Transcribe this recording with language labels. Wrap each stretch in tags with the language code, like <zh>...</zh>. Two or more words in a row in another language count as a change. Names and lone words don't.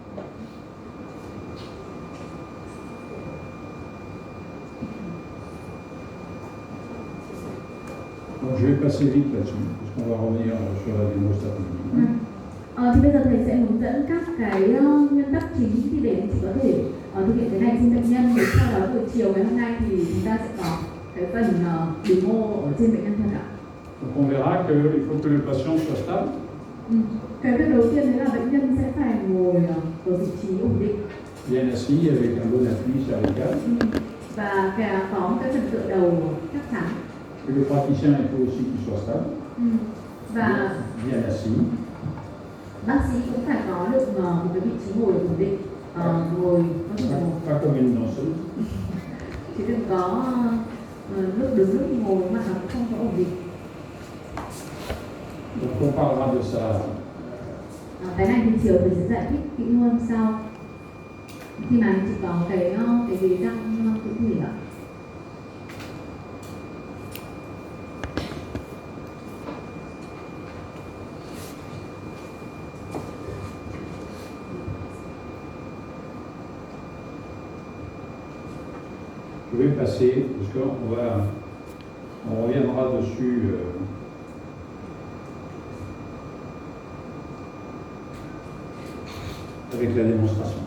<fr>Donc je vais passer vite là-dessus, parce qu'on va revenir sur la démo cet après-midi.</fr> <vi>Thì bây giờ thầy sẽ hướng dẫn các cái nguyên tắc chính thì để chị có thể thực hiện cái này trên bệnh nhân, để sau đó buổi chiều ngày hôm nay thì chúng ta sẽ có cái phần demo ở trên bệnh nhân thật ạ.</vi> <fr>Donc on verra qu'il faut que le patient soit stable.</fr> <vi>Cái việc đầu tiên đấy là bệnh nhân sẽ phải ngồi ở vị trí ổn định.</vi> <fr>Bien assis avec un bon appui cervical.</fr> <vi>Và có một cái phần tựa đầu chắc chắn.</vi> <fr>Et le praticien il faut aussi qu'il soit stable.</fr> <vi>Và</vi> <fr>bien assis.</fr> <vi>bác sĩ cũng phải có được một cái vị trí ngồi ổn định, ngồi có thể là</vi> <fr>Pas comme une danseuse.</fr> <vi>chứ đừng có lúc đứng lúc ngồi mà nó cũng không có ổn định.</vi> <fr>Donc on parlera de ça.</fr> <vi>Cái này thì chiều mình sẽ giải thích kỹ hơn sau khi mà chị có cái ghế răng tự thủy ạ.</vi> <fr>Je vais passer, parce qu'on reviendra dessus avec la démonstration.</fr>